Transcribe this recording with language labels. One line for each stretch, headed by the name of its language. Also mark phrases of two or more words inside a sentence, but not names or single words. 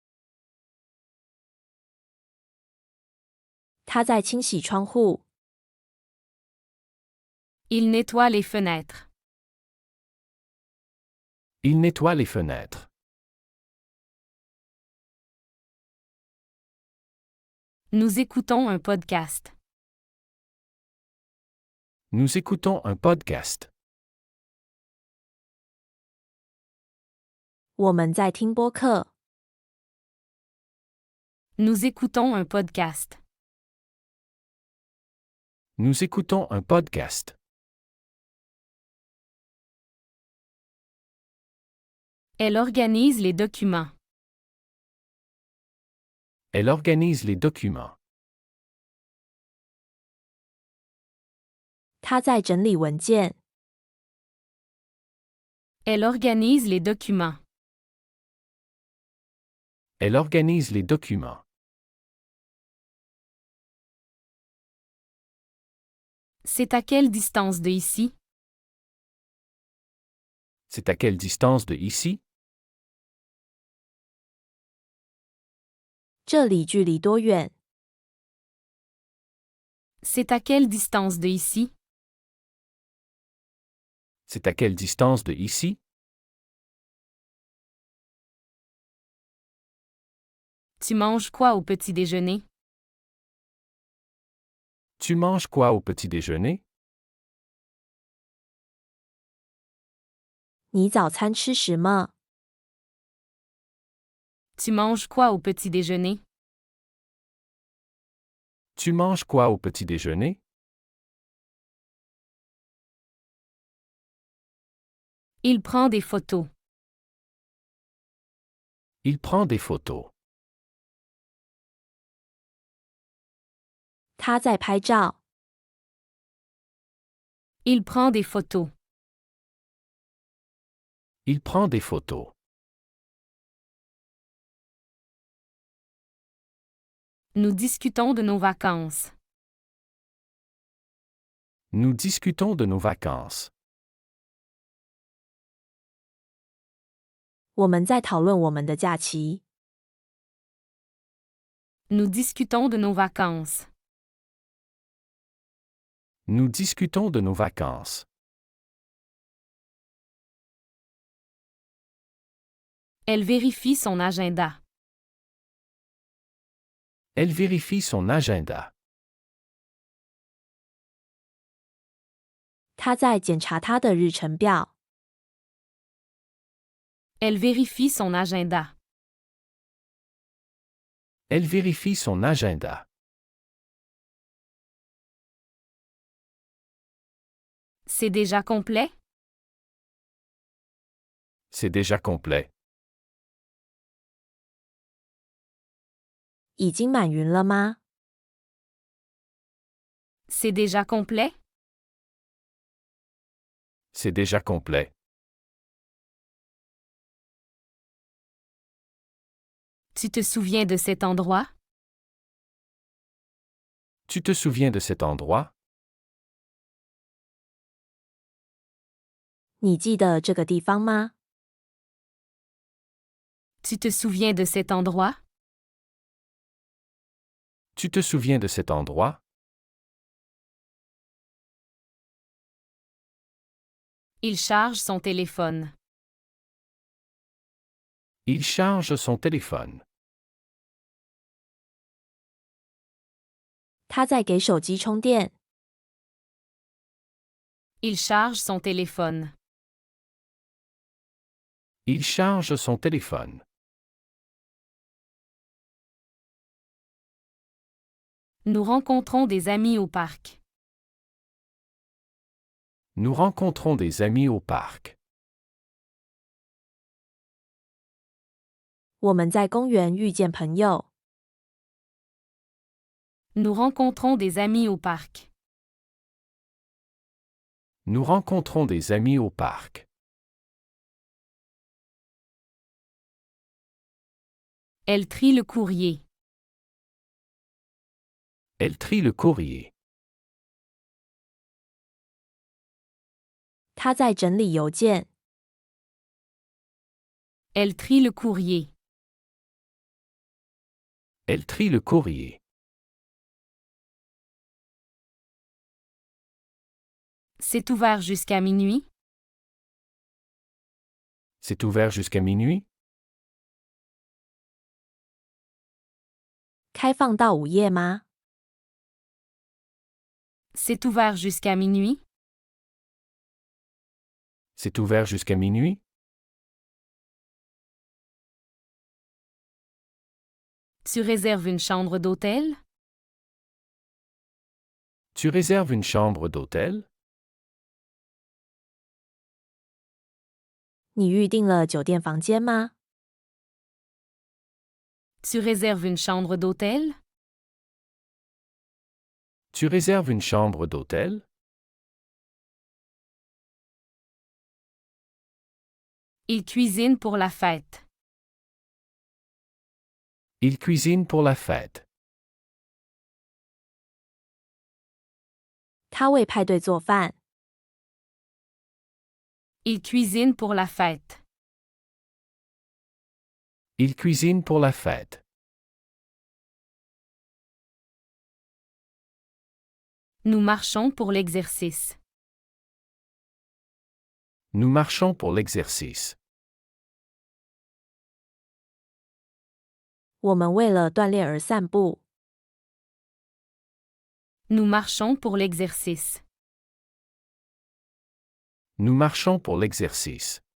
Chinese: 他在清洗窗户。
French: Il nettoie les fenêtres. Il nettoie les fenêtres. Nous écoutons un podcast. Nous écoutons un podcast.
Chinese: 我们在听播客。
French: Nous écoutons un podcast. Nous écoutons un podcast. Elle organise les documents. Elle organise les documents.
Chinese: 他在整理文件。
French: Elle organise les documents. Elle organise les documents. C'est à quelle distance de ici? C'est à quelle distance de ici?
Chinese: 这里距离多远？
French: C'est à quelle distance de ici? C'est à quelle distance de ici? Tu manges quoi au petit déjeuner? Tu manges quoi au petit déjeuner?
Chinese: 你早餐吃什么？
French: Tu manges quoi au petit déjeuner? Tu manges quoi au petit déjeuner? Il prend des photos. Il prend des photos.
Chinese: 他在拍照。
French: Il prend des photos. Il prend des photos. Nous discutons de nos vacances. Nous discutons de nos vacances.
Chinese: 我们在讨论我们的假期。
French: Nous discutons de nos vacances. Nous discutons de nos vacances. Elle vérifie son agenda. Elle vérifie son agenda.
Chinese: 他在检查他的日程表。
French: Elle vérifie son agenda. Elle vérifie son agenda. C'est déjà complet? C'est déjà complet.
Chinese: 已经满云了吗？
French: C'est déjà complet? C'est déjà complet. Tu te souviens de cet endroit? Tu te souviens de cet endroit?
Chinese: 你记得这个地方吗？
French: Tu te souviens de cet endroit? Tu te souviens de cet endroit? Il charge son téléphone. Il charge son téléphone.
Chinese: 他在给手机充电。
French: Il charge son téléphone. Il charge son téléphone. Nous rencontrons des amis au parc. Nous rencontrons des amis au parc.
Chinese: 我们在公园遇见朋友。
French: Nous rencontrons des amis au parc. Nous rencontrons des amis au parc. Elle trie le courrier. Elle trie le courrier.
Chinese: 他在整理邮件。
French: Elle trie le courrier. Elle trie le courrier. C'est ouvert jusqu'à minuit? C'est ouvert jusqu'à minuit?
Chinese: 开放到午夜吗？
French: C'est ouvert jusqu'à minuit? C'est ouvert jusqu'à minuit? Tu réserves une chambre d'hôtel? Tu réserves une chambre d'hôtel?
Chinese: 你预订了酒店房间吗？
French: Tu réserves une chambre d'hôtel? Tu réserves une chambre d'hôtel? Il cuisine pour la fête. Il cuisine pour la fête.
Chinese: 他为派对做饭。
French: Il cuisine pour la fête. Il cuisine pour la fête. Nous marchons pour l'exercice. Nous marchons pour l'exercice.
Chinese: 我们为了锻炼而散步。
French: Nous marchons pour l'exercice. Nous marchons pour l'exercice.